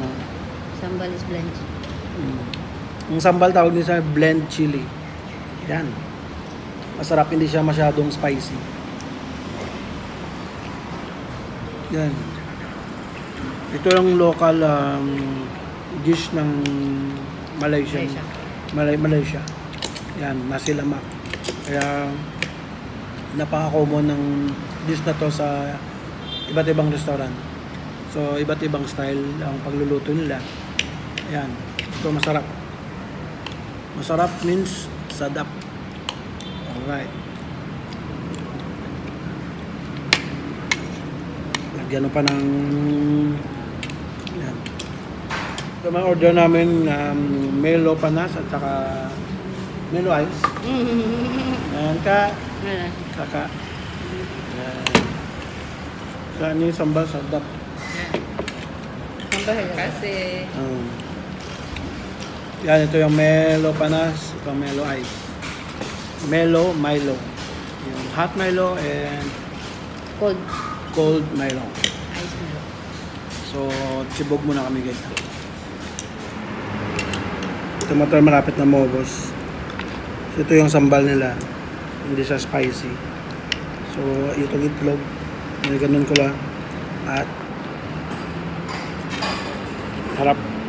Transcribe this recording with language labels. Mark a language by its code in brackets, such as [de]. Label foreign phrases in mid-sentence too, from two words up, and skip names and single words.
[en] Sambal is blend chili. [tl] yung sambal tawag din sa blend chili. Yan. Masarap, hindi siya masyadong spicy. Yan. Ito yung local dish ng Malaysia. Malaysia. Yan, nasi lemak. Kaya napaka-common ng dish na to sa iba't ibang restaurant. So, iba't ibang style ang pagluluto nila. Ayan. Ito masarap. Masarap means sadap. Alright. Lagyan pa ng yan. Ito mga order namin Melo panas at saka Melo ice. Ayan ka. Kaka. Ayan. Saan yung sambal sadap? Sambal kasi. Yan, ito yung Melo panas, ito yung Melo ice. Melo Milo. [en] Yung hot Milo and cold Milo. [tl] Ice Milo. So, sibog muna kami guys. Ito malapit na maubos. So, ito yung sambal nila. Hindi siya spicy. So, itong itlog. Ganun ko lang. At harap.